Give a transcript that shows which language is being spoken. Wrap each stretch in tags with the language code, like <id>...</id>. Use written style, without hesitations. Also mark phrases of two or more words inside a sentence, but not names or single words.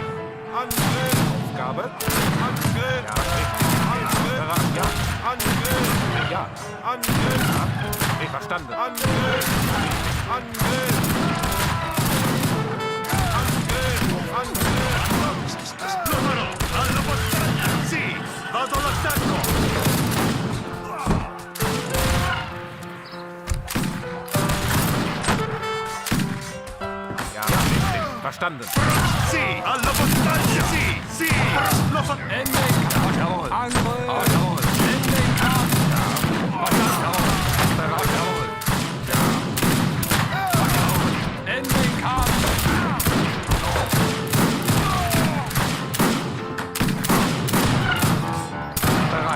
<de>Angriff. Aufgabe. Angriff. Ja, richtig. Angriff. Ja. Angriff. Ja. Angriff. Ja. Richtig. Verstanden. Angriff. Angriff. Angriff. Angriff.</de> <it>Lo farò. Alla battaglia. Sì. Vado all'attacco.</it> <de>Ja, richtig. Verstanden.</de> <it>Sì. Alla battaglia. Sì. Sì. Lo farò.</it> <de>Ending Kampf. Jawohl. Angriff. Jawohl. Ending Kampf. Verstanden. Jawohl. Bereit. Jawohl. Ja. Jawohl. Ending Kampf. Bereit.</de>